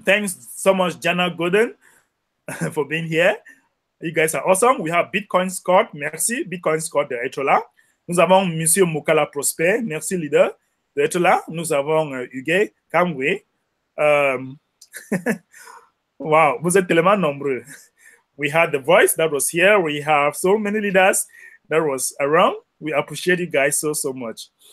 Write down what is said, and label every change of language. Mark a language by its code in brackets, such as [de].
[en] Thanks so much, Diana Golden, for being here. You guys are awesome. We have Bitcoin Scott. [fr] Merci. Bitcoin Scott d'être là. Nous avons Monsieur Mukala Prosper. Merci, leader, d'être là. Nous avons Hugues Kamwe. Wow, vous êtes tellement nombreux. [en] We had The Voice that was here. We have so many leaders that was around. We appreciate you guys so much.